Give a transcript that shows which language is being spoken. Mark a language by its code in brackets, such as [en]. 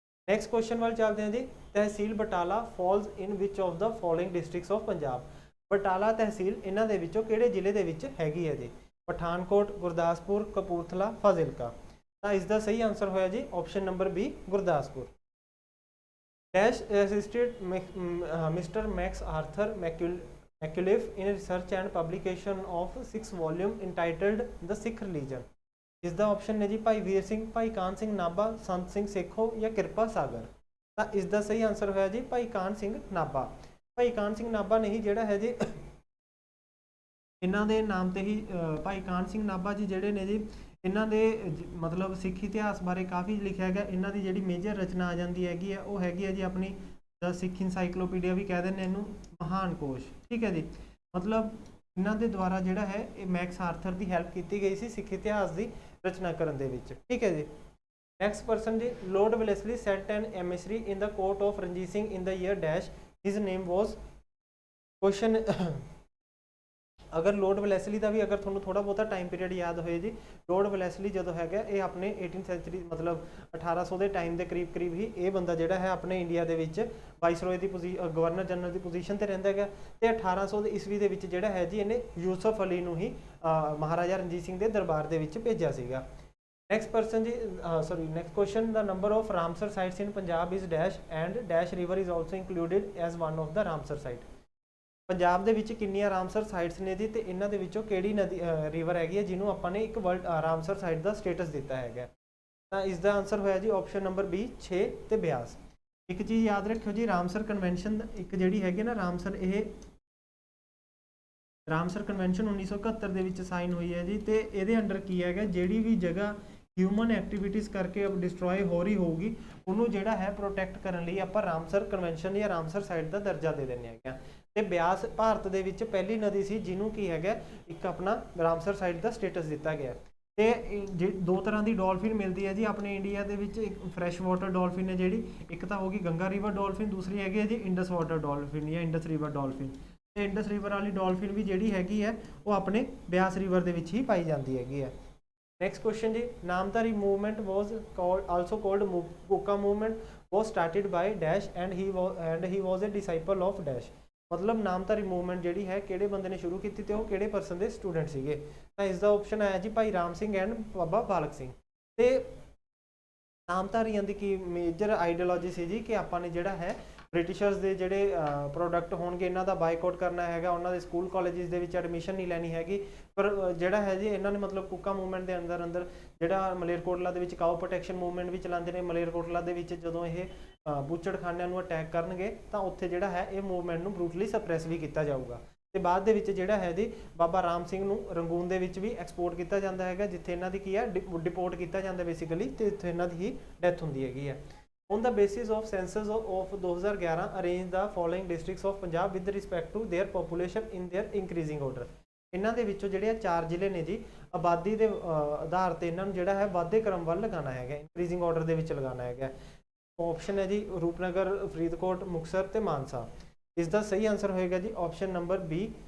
[pa] Next question ਵੱਲ ਚੱਲਦੇ ਹਾਂ ਜੀ। [en] Tehsil Batala falls in which of the following districts of Punjab? [pa] Batala ਤਹਿਸੀਲ ਇਹਨਾਂ ਦੇ ਵਿੱਚੋਂ ਕਿਹੜੇ ਜ਼ਿਲ੍ਹੇ ਦੇ ਵਿੱਚ ਹੈਗੀ ਹੈ ਜੀ? ਪਠਾਨਕੋਟ, ਗੁਰਦਾਸਪੁਰ, ਕਪੂਰਥਲਾ, ਫਾਜ਼ਿਲਕਾ? ਤਾਂ ਇਸ ਦਾ ਸਹੀ ਆਨਸਰ ਹੋਇਆ ਜੀ option number B Gurdaspur. Dash assisted mister [en] Max Arthur Macauliffe in research and publication of 6 volume entitled The Sikh Religion? [pa] ਇਸ ਦਾ ਆਪਸ਼ਨ ਨੇ ਜੀ ਭਾਈ ਵੀਰ ਸਿੰਘ, ਭਾਈ ਕਾਨ ਸਿੰਘ ਨਾਭਾ, ਸੰਤ ਸਿੰਘ ਸੇਖੋਂ ਜਾਂ ਕਿਰਪਾ ਸਾਗਰ? ਤਾਂ ਇਸ ਦਾ ਸਹੀ ਆਨਸਰ ਹੋਇਆ ਜੀ ਭਾਈ ਕਾਨ ਸਿੰਘ ਨਾਭਾ। ਭਾਈ ਕਾਨ ਸਿੰਘ ਨਾਭਾ ਨੇ ਹੀ ਜਿਹੜਾ ਹੈ ਜੀ ਇਹਨਾਂ ਦੇ ਨਾਮ ਤੇ ਹੀ ਭਾਈ ਕਾਨ ਸਿੰਘ ਨਾਭਾ ਜੀ ਜਿਹੜੇ ਨੇ ਜੀ ਇਹਨਾਂ ਦੇ ਮਤਲਬ ਸਿੱਖ ਇਤਿਹਾਸ ਬਾਰੇ ਕਾਫੀ ਲਿਖਿਆ ਹੈਗਾ। ਇਹਨਾਂ ਦੀ ਜਿਹੜੀ ਮੇਜਰ ਰਚਨਾ ਆ ਜਾਂਦੀ ਹੈਗੀ ਹੈ ਉਹ ਹੈਗੀ ਹੈ ਜੀ ਆਪਣੀ ਦਾ ਸਿੱਖ ਇਨਸਾਈਕਲੋਪੀਡੀਆ ਵੀ ਕਹਿ ਦਿੰਦੇ ਇਹਨੂੰ, ਮਹਾਨ ਕੋਸ਼। ਠੀਕ ਹੈ ਜੀ। ਮਤਲਬ ਇਹਨਾਂ ਦੇ ਦੁਆਰਾ ਜਿਹੜਾ ਹੈ ਇਹ ਮੈਕਸ ਆਰਥਰ ਦੀ ਹੈਲਪ ਕੀਤੀ ਗਈ ਸੀ ਸਿੱਖ ਇਤਿਹਾਸ ਦੀ ਰਚਨਾ ਕਰਨ ਦੇ ਵਿੱਚ। ਠੀਕ ਹੈ ਜੀ। [en] Next person जी, Lord Wellesley sent an emissary in the court of Ranjit Singh in the year dash, his name was. [hi] Question अगर [pa] लॉर्ड ਵਲੈਸਲੀ ਦਾ ਵੀ ਅਗਰ ਤੁਹਾਨੂੰ ਥੋੜਾ ਬਹੁਤਾ ਟਾਈਮ ਪੀਰੀਅਡ ਯਾਦ ਹੋਏ ਜੀ, ਲॉर्ड ਵਲੈਸਲੀ ਜਦੋਂ ਹੈਗਾ ਇਹ ਆਪਣੇ 18th ਸੈਂਚੁਰੀ ਮਤਲਬ 1800 ਦੇ ਟਾਈਮ ਦੇ ਕਰੀਬ ਕਰੀਬ ਹੀ ਇਹ ਬੰਦਾ ਜਿਹੜਾ ਹੈ ਆਪਣੇ ਇੰਡੀਆ ਦੇ ਵਿੱਚ ਵਾਈਸਰੋਏ ਦੀ ਗਵਰਨਰ ਜਨਰਲ ਦੀ ਪੋਜੀਸ਼ਨ ਤੇ ਰਹਿੰਦਾ ਹੈਗਾ ਤੇ 1800 ਦੇ ਈਸਵੀ ਦੇ ਵਿੱਚ ਜਿਹੜਾ ਹੈ ਜੀ ਇਹਨੇ ਯੂਸਫ ਅਲੀ ਨੂੰ ਹੀ ਮਹਾਰਾਜਾ ਰਣਜੀਤ ਸਿੰਘ ਦੇ ਦਰਬਾਰ ਦੇ ਵਿੱਚ ਭੇਜਿਆ ਸੀਗਾ। [en] Next person जी, sorry next question, the number of Ramsar sites in Punjab is dash and dash river is also included as one of the Ramsar site. [pa] Punjab ਦੇ ਵਿੱਚ ਕਿੰਨੀਆਂ ਰਾਮਸਰ ਸਾਈਟਸ ਨੇ ਜੀ ਤੇ ਇਹਨਾਂ ਦੇ ਵਿੱਚੋਂ ਕਿਹੜੀ ਨਦੀ ਰਿਵਰ ਹੈਗੀ ਹੈ ਜਿਹਨੂੰ ਆਪਾਂ ਨੇ ਇੱਕ ਵਰਲਡ ਰਾਮਸਰ ਸਾਈਟ ਦਾ ਸਟੇਟਸ ਦਿੱਤਾ ਹੈਗਾ। ਤਾਂ ਇਸ ਦਾ ਆਨਸਰ ਹੋਇਆ ਜੀ ਆਪਸ਼ਨ ਨੰਬਰ ਬੀ 6 ਤੇ 82। ਇੱਕ ਚੀਜ਼ ਯਾਦ ਰੱਖਿਓ ਜੀ, ਰਾਮਸਰ ਕਨਵੈਨਸ਼ਨ ਇੱਕ ਜਿਹੜੀ ਹੈਗੀ ਨਾ ਰਾਮਸਰ, ਇਹ ਰਾਮਸਰ ਕਨਵੈਨਸ਼ਨ 1971 ਦੇ ਵਿੱਚ ਸਾਈਨ ਹੋਈ ਹੈ ਜੀ ਤੇ ਇਹਦੇ ਅੰਡਰ ਕੀ ਹੈਗਾ, ਜਿਹੜੀ ਵੀ ਜਗ੍ਹਾ ਹਿਊਮਨ ਐਕਟੀਵਿਟੀਜ਼ ਕਰਕੇ ਡਿਸਟਰੋਏ ਹੋ ਰਹੀ ਹੋਊਗੀ ਉਹਨੂੰ ਜਿਹੜਾ ਹੈ ਪ੍ਰੋਟੈਕਟ ਕਰਨ ਲਈ ਆਪਾਂ ਰਾਮਸਰ ਕਨਵੈਨਸ਼ਨ ਜਾਂ ਰਾਮਸਰ ਸਾਈਟ ਦਾ ਦਰਜਾ ਦੇ ਦਿੰਦੇ ਹੈਗੇ। ਤੇ ਬਿਆਸ ਭਾਰਤ ਦੇ ਵਿੱਚ ਪਹਿਲੀ ਨਦੀ ਸੀ ਜਿਹਨੂੰ ਕੀ ਹੈਗਾ ਇੱਕ ਆਪਣਾ ਰਾਮਸਰ ਸਾਈਟ ਦਾ ਸਟੇਟਸ ਦਿੱਤਾ ਗਿਆ। ਤੇ ਦੋ ਤਰ੍ਹਾਂ ਦੀ ਡੋਲਫਿਨ ਮਿਲਦੀ ਹੈ ਜੀ ਆਪਣੇ ਇੰਡੀਆ ਦੇ ਵਿੱਚ, ਇੱਕ ਫਰੈਸ਼ ਵਾਟਰ ਡੋਲਫਿਨ ਹੈ ਜਿਹੜੀ, ਇੱਕ ਤਾਂ ਹੋਗੀ ਗੰਗਾ ਰਿਵਰ ਡੋਲਫਿਨ, ਦੂਸਰੀ ਹੈਗੀ ਹੈ ਜੀ ਇੰਡਸ ਵਾਟਰ ਡੋਲਫਿਨ ਜਾਂ ਇੰਡਸ ਰਿਵਰ ਡੋਲਫਿਨ। ਤੇ ਇੰਡਸ ਰਿਵਰ ਵਾਲੀ ਡੋਲਫਿਨ ਵੀ ਜਿਹੜੀ ਹੈਗੀ ਹੈ ਉਹ ਆਪਣੇ ਬਿਆਸ ਰਿਵਰ ਦੇ ਵਿੱਚ ਹੀ ਪਾਈ ਜਾਂਦੀ ਹੈਗੀ ਹੈ। [en] Next question जी, Namdhari movement was also called Kuka movement was started by dash and he was a disciple of dash. [hi] मतलब [pa] नामधारी मूवमेंट ਜਿਹੜੀ ਹੈ ਕਿਹੜੇ ਬੰਦੇ ਨੇ ਸ਼ੁਰੂ ਕੀਤੀ ਤੇ ਉਹ ਕਿਹੜੇ ਪਰਸਨ ਦੇ ਸਟੂਡੈਂਟ ਸੀਗੇ। ਤਾਂ ਇਸ ਦਾ ਆਪਸ਼ਨ ਆਇਆ ਜੀ ਭਾਈ ਰਾਮ ਸਿੰਘ ਐਂਡ ਬਾਬਾ ਬਾਲਕ ਸਿੰਘ। ਤੇ ਨਾਮਧਾਰੀਆਂ ਦੀ ਕੀ ਮੇਜਰ ਆਈਡੀਓਲੋਜੀ ਸੀ ਜੀ ਕਿ ਆਪਾਂ ਨੇ ਜਿਹੜਾ ਹੈ ਬ੍ਰਿਟਿਸ਼ਰਸ ਦੇ ਜਿਹੜੇ ਪ੍ਰੋਡਕਟ ਹੋਣਗੇ ਇਹਨਾਂ ਦਾ ਬਾਈਕਾਟ ਕਰਨਾ ਹੈਗਾ, ਉਹਨਾਂ ਦੇ ਸਕੂਲ ਕਾਲਜਿਸ ਦੇ ਵਿੱਚ ਐਡਮਿਸ਼ਨ ਨਹੀਂ ਲੈਣੀ ਹੈਗੀ। ਪਰ ਜਿਹੜਾ ਹੈ ਜੀ ਇਹਨਾਂ ਨੇ ਮਤਲਬ ਕੂਕਾ ਮੂਵਮੈਂਟ ਦੇ ਅੰਦਰ ਜਿਹੜਾ ਮਲੇਰਕੋਟਲਾ ਦੇ ਵਿੱਚ ਕਾਓ ਪ੍ਰੋਟੈਕਸ਼ਨ ਮੂਵਮੈਂਟ ਵੀ ਚਲਾਉਂਦੇ ਨੇ। ਮਲੇਰਕੋਟਲਾ ਦੇ ਵਿੱਚ ਜਦੋਂ ਇਹ ਬੂਚੜਖਾਨਿਆਂ ਨੂੰ ਅਟੈਕ ਕਰਨਗੇ ਤਾਂ ਉੱਥੇ ਜਿਹੜਾ ਹੈ ਇਹ ਮੂਵਮੈਂਟ ਨੂੰ ਬਰੂਟਲੀ ਸਪਰੈਸ ਵੀ ਕੀਤਾ ਜਾਊਗਾ। ਤੇ ਬਾਅਦ ਦੇ ਵਿੱਚ ਜਿਹੜਾ ਹੈ ਜੀ ਬਾਬਾ ਰਾਮ ਸਿੰਘ ਨੂੰ ਰੰਗੂਨ ਦੇ ਵਿੱਚ ਵੀ ਐਕਸਪੋਰਟ ਕੀਤਾ ਜਾਂਦਾ ਹੈਗਾ ਜਿੱਥੇ ਇਹਨਾਂ ਦੀ ਕੀ ਹੈ ਡਿਪੋਰਟ ਕੀਤਾ ਜਾਂਦਾ ਬੇਸਿਕਲੀ ਤੇ ਇੱਥੇ ਇਹਨਾਂ ਦੀ ਹੀ ਡੈਥ ਹੁੰਦੀ ਹੈਗੀ ਹੈ। [en] On the basis of census of 2011, arrange the following districts of Punjab with respect to their population in their increasing order। [pa] ਇਹਨਾਂ ਦੇ ਵਿੱਚੋਂ ਜਿਹੜੇ 4 ਜ਼ਿਲ੍ਹੇ ਨੇ ਜੀ ਆਬਾਦੀ ਦੇ ਆਧਾਰ ਤੇ ਇਹਨਾਂ ਨੂੰ ਜਿਹੜਾ ਹੈ ਵਾਧੇ ਕ੍ਰਮ ਵੱਲ ਲਗਾਉਣਾ ਹੈਗਾ, ਇੰਕਰੀਜ਼ਿੰਗ ਆਰਡਰ ਦੇ ਵਿੱਚ ਲਗਾਉਣਾ ਹੈਗਾ। ਆਪਸ਼ਨ ਹੈ ਜੀ ਰੂਪਨਗਰ, ਫਰੀਦਕੋਟ, ਮੁਕਤਸਰ ਤੇ ਮਾਨਸਾ। ਇਸ ਦਾ ਸਹੀ ਆਨਸਰ ਹੋਏਗਾ ਜੀ ਆਪਸ਼ਨ ਨੰਬਰ ਬੀ।